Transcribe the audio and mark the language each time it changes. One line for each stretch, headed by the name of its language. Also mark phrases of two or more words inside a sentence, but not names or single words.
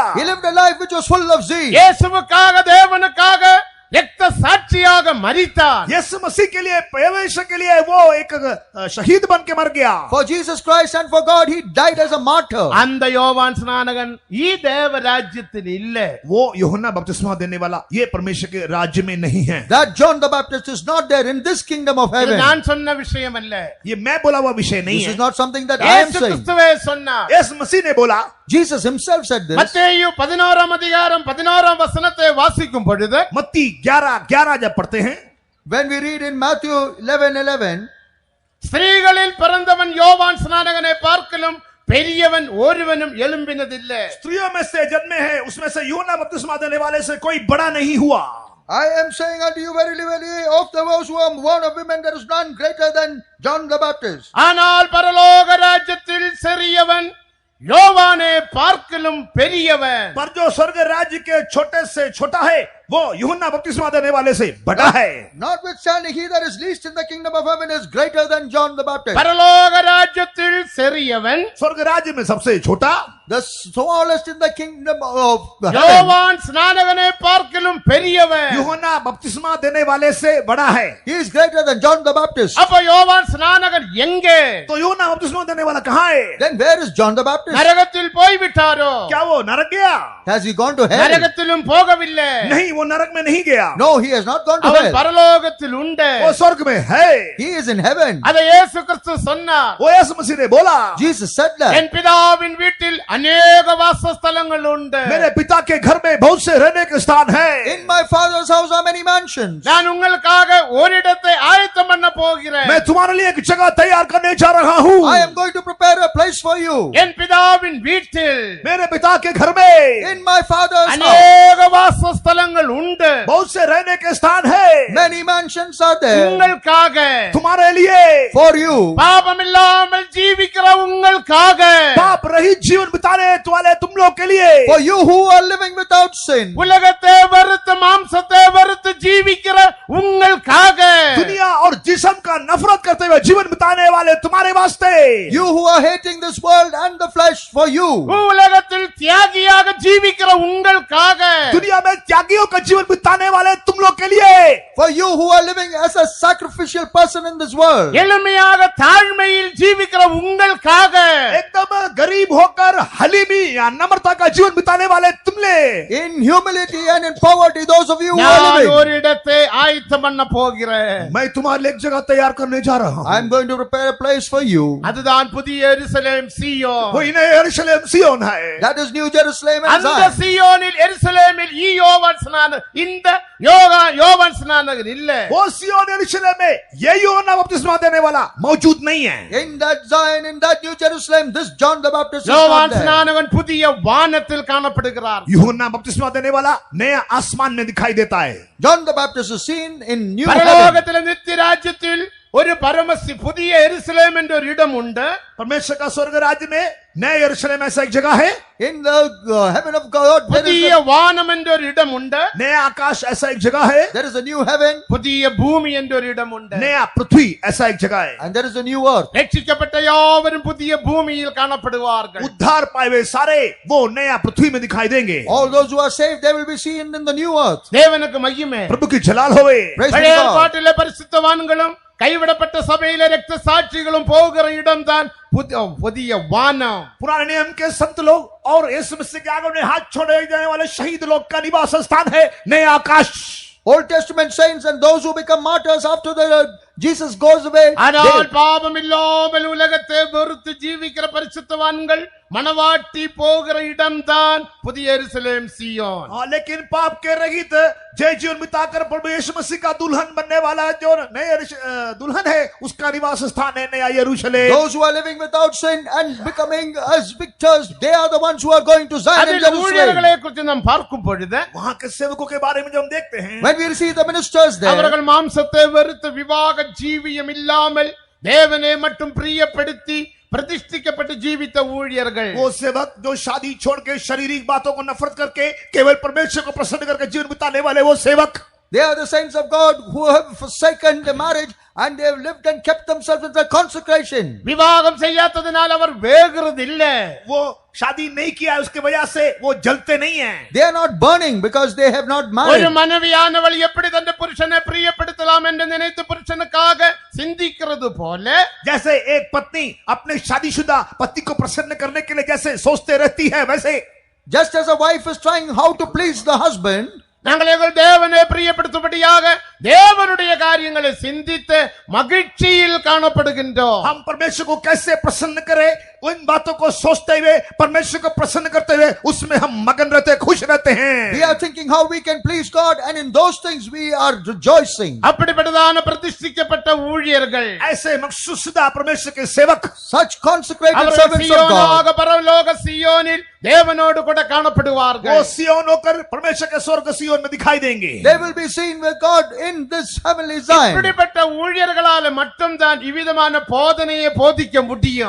English: He lived a life which was full of zeal.
Tamil: இயேசுவுக்காக தேவனுக்காக ரத்த சாட்சியாக மரித்தான்.
Hindi: यीशु मसीह के लिए, परमेश्वर के लिए वो एक शहीद बन के मर गया.
English: For Jesus Christ and for God, he died as a martyr.
Tamil: அந்த யோவான் ஸ்நானகன் ஈ தேவ ராஜ்யத்தில் இல்ல.
Hindi: वो यूहन्ना बपतिस्मा देने वाला ये परमेश्वर के राज्य में नहीं है.
English: That John the Baptist is not there in this kingdom of
Tamil: இது
English: heaven.
Tamil: நான் சொன்ன விஷயம் அல்ல.
Hindi: ये मैं बोला हुआ विषय नहीं
English: This
Hindi: है.
English: is not something that I am
Tamil: இயேசு
English: saying.
Tamil: கிறிஸ்துவே சொன்னார்.
Hindi: यीशु मसीह ने बोला.
English: Jesus himself said this.
Tamil: மத்தேயு 11ஆம் அதிகாரம் 11ஆம் வசனத்தை வாசிக்கும் பொழுது
Hindi: मत्ती 11:11 जब पढ़ते हैं,
English: When we read in Matthew 11:11,
Tamil: ஸ்திரீகளில் பிறந்தவன் யோவான் ஸ்நானகனை பார்க்கலும் பெரியவன் ஒருவனும் எழும்பினதில்லை.
Hindi: स्त्रियों में से जन्मे हैं उसमें से यूहन्ना बपतिस्मा देने वाले से कोई बड़ा नहीं हुआ.
English: I am saying unto you verily, verily, of those who are born of women, there is none greater than John the Baptist.
Tamil: ஆனால் பரலோக ராஜ்யத்தில் சிறியவன் யோவானை பார்க்கலும் பெரியவன்.
Hindi: पर जो स्वर्ग राज्य के छोटे से छोटा है वो यूहन्ना बपतिस्मा देने वाले से बड़ा है.
English: Notwithstanding, he that is least in the kingdom of heaven is greater than John the Baptist.
Tamil: பரலோக ராஜ்யத்தில் சிறியவன்
Hindi: स्वर्ग राज्य में सबसे छोटा
English: The smallest in the kingdom of heaven.
Tamil: யோவான் ஸ்நானகனை பார்க்கிலும் பெரியவன்.
Hindi: यूहन्ना बपतिस्मा देने वाले से बड़ा है।
English: He is greater than John the Baptist.
Tamil: அப்ப யோவான் ஸ்நானகன் எங்கே?
Hindi: तो यूहन्ना बपतिस्मा देने वाला कहाँ है?
English: Then where is John the Baptist?
Tamil: நரகத்தில் போய் விட்டாரோ?
Hindi: क्या वो नरक गया?
English: Has he gone to hell?
Tamil: நரகத்திலும் போகவில்லை.
Hindi: नहीं, वो नरक में नहीं गया।
English: No, he has not gone to
Tamil: அவன்
English: hell.
Tamil: பரலோகத்தில் உண்டு.
Hindi: वो स्वर्ग में है।
English: He is in heaven.
Tamil: அதை இயேசு கிறிஸ்து சொன்னார்.
Hindi: वो यीशु मसीह ने बोला,
English: Jesus said that.
Tamil: என் பிதாவின் வீட்டில் अनेक வாசஸ்தலங்கள் உண்டு.
Hindi: मेरे पिता के घर में बहुत से रहने के स्थान है।
English: In my father's house are many mansions.
Tamil: நான் உங்களுக்காக ஓரிடத்தை ஆயத்தம் பண்ண போகிறேன்.
Hindi: मैं तुम्हारे लिए एक जगह तैयार करने जा रहा हूँ।
English: I am going to prepare a place for you.
Tamil: என் பிதாவின் வீட்டில்
Hindi: मेरे पिता के घर में
English: In my father's house,
Tamil: अनेक வாசஸ்தலங்கள் உண்டு.
Hindi: बहुत से रहने के स्थान है।
English: many mansions are there
Tamil: உங்களுக்காக,
Hindi: तुम्हारे लिए,
English: for you.
Tamil: பாபம் இல்லாமல் ஜீவிக்கிற உங்களுக்காக,
Hindi: पाप रहित जीवन बिताने वाले तुम लोग के लिए,
English: For you who are living without sin.
Tamil: உலகத்தை வெறுத்து மாம்சத்தை வெறுத்து ஜீவிக்கிற உங்களுக்காக,
Hindi: दुनिया और जिस्म का नफरत करते हुए जीवन बिताने वाले तुम्हारे वास्ते,
English: You who are hating this world and the flesh, for you.
Tamil: உலகத்தில் தியாகியாக ஜீவிக்கிற உங்களுக்காக,
Hindi: दुनिया में त्यागियों का जीवन बिताने वाले तुम लोग के लिए,
English: For you who are living as a sacrificial person in this world.
Tamil: எளிமையாக தாழ்மையில் ஜீவிக்கிற உங்களுக்காக,
Hindi: एकदम गरीब होकर हलीमी या नम्रता का जीवन बिताने वाले तुमने,
English: In humility and in poverty, those of you who
Tamil: நான்
English: are living.
Tamil: ஒரு இடத்தை ஆயத்தம் பண்ண போகிறேன்.
Hindi: मैं तुम्हारे लिए एक जगह तैयार करने जा रहा हूँ।
English: I am going to prepare a place for you.
Tamil: அதுதான் புதிய எருசலேம் சீயோன்.
Hindi: वो इन्हें यरूशलेम सिय्योन है।
English: That is New Jerusalem and
Tamil: அந்த
English: Zion.
Tamil: சீயோனில் எருசலேமில் இந்த யோவான் ஸ்நானகர் இல்ல.
Hindi: वो सिय्योन यरूशलेम में ये यूहन्ना बपतिस्मा देने वाला मौजूद नहीं है।
English: In that Zion, in that New Jerusalem, this John the Baptist is
Tamil: யோவான்
English: not there.
Tamil: ஸ்நானகன் புதிய வானத்தில் காணப்படுகிறார்.
Hindi: यूहन्ना बपतिस्मा देने वाला नया आसमान में दिखाई देता है।
English: John the Baptist is seen in new heaven.
Tamil: பரலோகத்தில் நித்திய ராஜ்யத்தில் ஒரு பரமசி புதிய எருசலேம் என்ற ஒரு இடம் உண்டு.
Hindi: परमेश्वर का स्वर्ग राज्य में नए यरूशलेम ऐसा एक जगह है।
English: In the heaven of God, there
Tamil: புதிய
English: is,
Tamil: வானம் என்ற ஒரு இடம் உண்டு.
Hindi: नया आकाश ऐसा एक जगह है।
English: there is a new heaven
Tamil: புதிய பூமி என்ற ஒரு இடம் உண்டு.
Hindi: नया पृथ्वी ऐसा एक जगह है।
English: and there is a new earth.
Tamil: ரட்சிக்கப்பட்ட யாவரும் புதிய பூமியில் காணப்படுவார்கள்.
Hindi: उद्धार पाए हुए सारे वो नया पृथ्वी में दिखाई देंगे।
English: All those who are saved, they will be seen in the new earth.
Tamil: தேவனுக்கு மகிமை.
Hindi: प्रभु की जलाल होवे।
English: Praise be
Tamil: பழைய
English: to God.
Tamil: ஏற்பாட்டிலே பரிசுத்தவான்களும் கைவிடப்பட்ட சபையில ரத்த சாட்சிகளும் போகிற இடம்தான் புதிய வானம்.
Hindi: पुराने नियम के संत लोग और यीशु मसीह के आगे में हाथ छोड़े जाने वाले शहीद लोग का निवास स्थान है नया आकाश।
English: Old Testament saints and those who become martyrs after Jesus goes away.
Tamil: ஆனால்
English: they-
Tamil: பாவம் இல்லாமல் உலகத்தை வெறுத்து ஜீவிக்கிற பரிசுத்தவான்கள் மனவாட்டி போகிற இடம்தான் புதிய எருசலேம் சீயோன்.
Hindi: लेकिन पाप के रहित जय जीवन बिताकर प्रभु यीशु मसीह का दुल्हन बनने वाला जो नया दुल्हन है उसका निवास स्थान है नया यरूशलेम।
English: Those who are living without sin and becoming as victors, they are the ones who are going to Zion and
Tamil: அதில்
English: Jerusalem.
Tamil: ஊழியர்களை குறித்து நாம் பார்க்கும் பொழுது
Hindi: वहां के सेवकों के बारे में जब हम देखते हैं,
English: When we see the ministers there,
Tamil: அவர்கள் மாம்சத்தை வெறுத்து விவாக ஜீவியம் இல்லாமல் தேவனை மட்டும் பிரியப்படுத்தி प्रतिष्ठिக்கப்பட்டு ஜீவித்த ஊழியர்கள்.
Hindi: वो सेवक जो शादी छोड़ के शारीरिक बातों को नफरत करके केवल परमेश्वर को प्रसन्न करके जीवन बिताने वाले वो सेवक,
English: they are the saints of God who have forsaken the marriage and they have lived and kept themselves in the consecration.
Tamil: விவாகம் செய்யாததனால் அவர் வேகிறது இல்ல.
Hindi: वो शादी नहीं किया है उसके वजह से वो जलते नहीं हैं।
English: They are not burning because they have not
Tamil: ஒரு
English: married.
Tamil: மனைவியானவள் எப்படி தன் புருஷனை பிரியப்படுத்தலாம் என்று நினைத்து புருஷனுக்காக சிந்திக்கிறது போல,
Hindi: जैसे एक पत्नी अपने शादीशुदा पति को प्रसन्न करने के लिए जैसे सोचते रहती है, वैसे
English: Just as a wife is trying how to please the husband,
Tamil: நாங்கள் எங்கள் தேவனை பிரியப்படுத்தும்படியாக தேவனுடைய காரியங்களை சிந்தித்து மகிழ்ச்சியில் காணப்படுகின்றோம்.
Hindi: हम परमेश्वर को कैसे प्रसन्न करें उन बातों को सोचते हुए परमेश्वर को प्रसन्न करते हुए उसमें हम मगन रहते खुश रहते हैं।
English: we are thinking how we can please God, and in those things we are rejoicing.
Tamil: அப்படிப்பட்டதான பிரதிஷ்டிக்கப்பட்ட ஊழியர்கள்,
Hindi: ऐसे मखसूसदा परमेश्वर के सेवक,
English: Such consecrated
Tamil: அவர்கள்
English: servants of God,
Tamil: சீயோனாக பரலோக சீயோனில் தேவனோடு கூட காணப்படுவார்கள்.
Hindi: वो सिय्योन होकर परमेश्वर के स्वर्ग सिय्योन में दिखाई देंगे।
English: they will be seen with God in this heavenly Zion.
Tamil: இப்படிப்பட்ட ஊழியர்களால மட்டும்தான் இவ்விதமான போதனையை போதிக்க முடியும்.